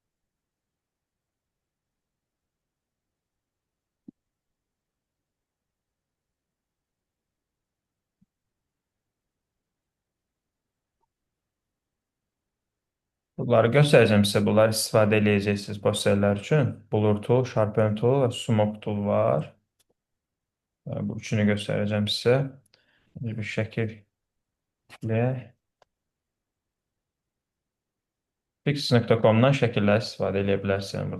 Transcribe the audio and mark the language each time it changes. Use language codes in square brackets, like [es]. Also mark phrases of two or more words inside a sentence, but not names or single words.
[az] Bunları göstərəcəm sizə. Bunları istifadə edəcəksiniz posterlər üçün. [en] Blur tool, Sharpen tool [az] və [en] Smoke tool [az] var. Bu üçünü göstərəcəm sizə. Bir şəkillə Pix.com-dan şəkillər istifadə edə bilərsən.